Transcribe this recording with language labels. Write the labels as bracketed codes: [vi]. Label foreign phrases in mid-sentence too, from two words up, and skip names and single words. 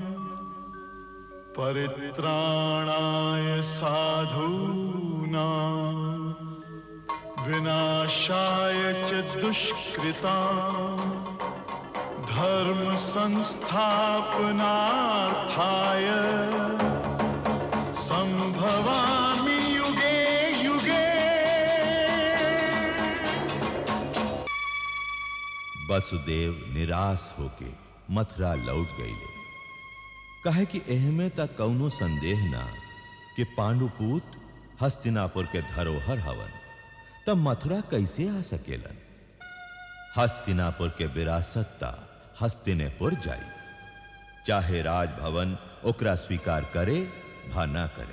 [sa] परित्राणाय साधूनां विनाशाय च दुष्कृतां, धर्म संस्थापनार्थाय संभवामि युगे युगे। [bho] वसुदेव निराश होके मथुरा लौट गईले। कहे कि एहमे तक कौनो संदेह ना कि पांडुपुत हस्तिनापुर के धरोहर हवन, तब मथुरा कैसे आ सकेलन। हस्तिनापुर के विरासत हस्तिनेपुर जाई, चाहे राजभवन ओकरा स्वीकार करे भा ना करे।